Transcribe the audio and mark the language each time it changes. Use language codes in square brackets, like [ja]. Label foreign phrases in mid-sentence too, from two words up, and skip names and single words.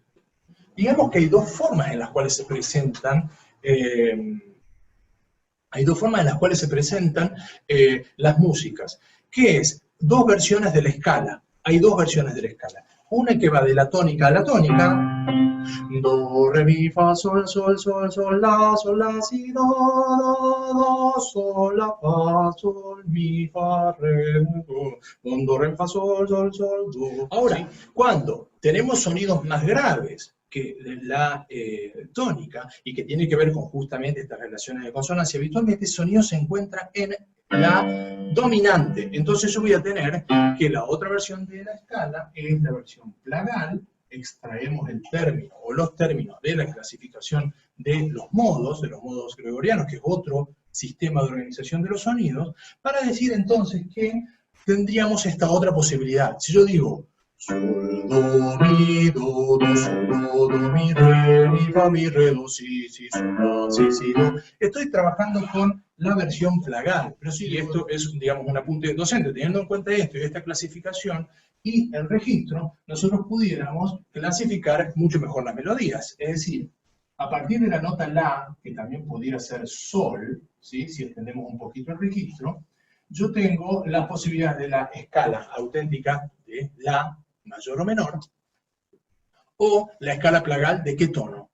[es] Digamos que hay dos formas en las cuales se presentan las músicas, que es dos versiones de la escala. Hay dos versiones de la escala. Una que va de la tónica a la tónica, do, re, mi, fa, sol, sol, sol, sol, la, si, do, sol, la, fa, sol, mi, fa, re, do, re, fa, sol, sol, sol, do. Ahora, cuando tenemos sonidos más graves que la tónica, y que tiene que ver con justamente estas relaciones de consonancia, habitualmente el sonido se encuentra en la dominante. Entonces yo voy a tener que la otra versión de la escala es la versión plagal. Extraemos el término o los términos de la clasificación de los modos gregorianos, que es otro sistema de organización de los sonidos, para decir entonces que tendríamos esta otra posibilidad. Si yo digo sol, do, mi, do, sol, do, mi, fa, mi, re, do, si, sol, la, si, do. Estoy trabajando con la versión plagal, pero sí, esto es, digamos, un apunte docente. Teniendo en cuenta esto y esta clasificación y el registro, nosotros pudiéramos clasificar mucho mejor las melodías. Es decir, a partir de la nota La, que también pudiera ser Sol, ¿sí?, si extendemos un poquito el registro, yo tengo la posibilidad de la escala auténtica de La mayor o menor, o la escala plagal de qué tono.